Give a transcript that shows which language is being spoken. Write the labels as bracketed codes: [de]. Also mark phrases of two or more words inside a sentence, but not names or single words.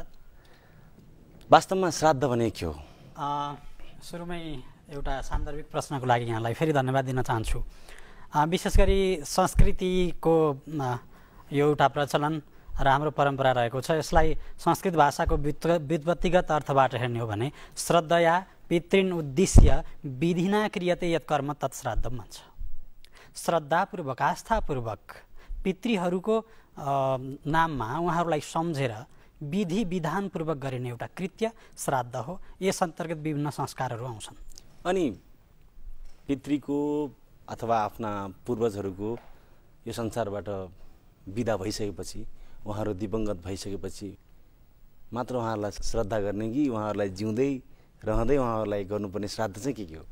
[ne] वास्तवमा श्राद्ध भने के हो? सुरुमै एउटा सान्दर्भिक प्रश्नको लागि यहाँलाई फेरि धन्यवाद दिन चाहन्छु। विशेष गरी संस्कृतिको यो एउटा प्रचलन र हाम्रो परम्परा रहेको छ। यसलाई संस्कृत भाषाको व्युत्पत्तिगत अर्थबाट हेर्ने हो भने [sa] श्रद्धया पितृन् उद्देश्य विधिना क्रियते यत् कर्म तत् श्राद्धम [ne] भन्छ। श्रद्धापूर्वक, आस्थापूर्वक पितृहरूको नाममा उहाँहरूलाई सम्झेर विधि विधानपूर्वक गरिने एउटा कृत्य श्राद्ध हो। यस अन्तर्गत विभिन्न संस्कारहरू आउँछन्। अनि पितृको अथवा आफ्ना पूर्वजहरूको यो संसारबाट विदा भइसकेपछि, उहाँहरू दिवंगत भइसकेपछि मात्र उहाँहरूलाई श्रद्धा गर्ने कि उहाँहरूलाई जिउँदै रहँदै उहाँहरूलाई गर्नुपर्ने श्राद्ध चाहिँ के हो?